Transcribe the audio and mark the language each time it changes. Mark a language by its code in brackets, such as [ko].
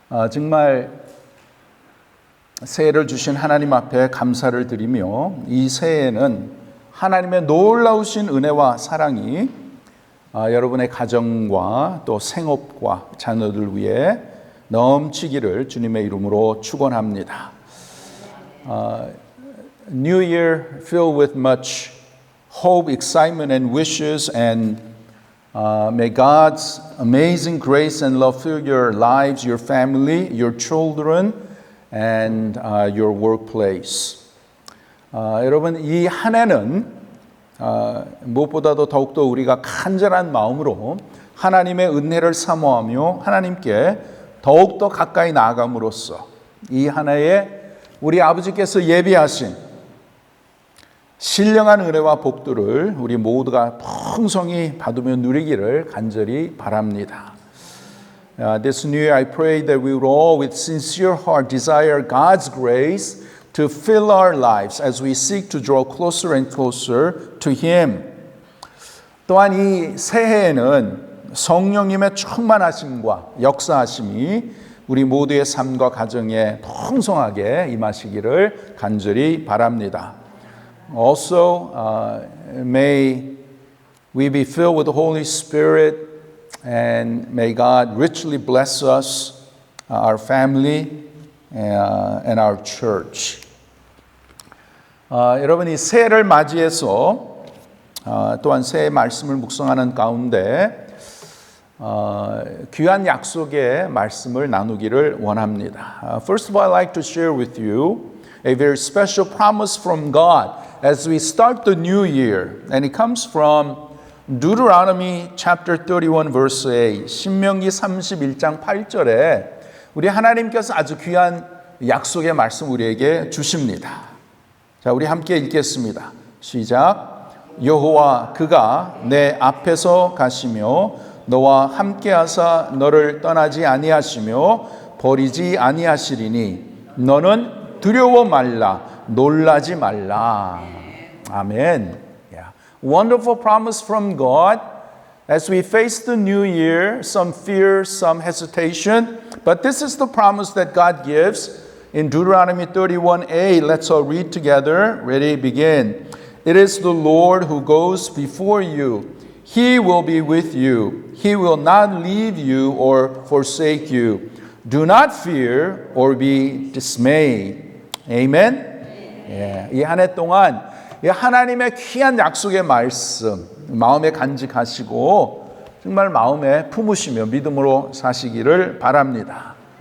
[ko] 정말 새해를 주신 하나님 앞에 감사를 드리며 이 새해에는 하나님의 놀라우신 은혜와 사랑이 여러분의 가정과 또 생업과 자녀들 위해 넘치기를 주님의 이름으로 축원합니다. [en] New Year filled with much hope, excitement, and wishes, and may God's amazing grace and love fill your lives, your family, your children, and your workplace. [ko] 여러분, 이 한 해는 무엇보다도 더욱더 우리가 간절한 마음으로 하나님의 은혜를 사모하며 하나님께 더욱더 가까이 나아감으로써 이 한 해에 우리 아버지께서 예비하신 신령한 은혜와 복들을 우리 모두가 풍성히 받으며 누리기를 간절히 바랍니다. [en] This new year I pray that we will all with sincere heart desire God's grace to fill our lives as we seek to draw closer and closer to Him. [ko] 또한 이 새해에는 성령님의 충만하심과 역사하심이 우리 모두의 삶과 가정에 풍성하게 임하시기를 간절히 바랍니다. [en] Also, may we be filled with the Holy Spirit and may God richly bless us, our family, and our church. [ko] 여러분 이 새해를 맞이해서 또한 새해 말씀을 묵상하는 가운데 귀한 약속의 말씀을 나누기를 원합니다. [en] First of all, I'd like to share with you a very special promise from God as we start the new year, and it comes from Deuteronomy chapter 31 verse 8. [ko] 신명기 31장 8절에 우리 하나님께서 아주 귀한 약속의 말씀 우리에게 주십니다. 자, 우리 함께 읽겠습니다. 시작. 여호와 그가 내 앞에서 가시며 너와 함께하사 너를 떠나지 아니하시며 버리지 아니하시리니 너는 두려워 말라 놀라지 말라. 아멘. [en] Yeah. Wonderful promise from God. As we face the new year, some fear, some hesitation, but this is the promise that God gives in Deuteronomy 31a. Let's all read together. Ready, begin. It is the Lord who goes before you. He will be with you. He will not leave you or forsake you. Do not fear or be dismayed. Amen. [ko] 이 한 해 동안 하나님의 귀한 약속의 말씀 마음에 간직하시고 정말 마음에 품으시며 믿음으로 사시기를 바랍니다.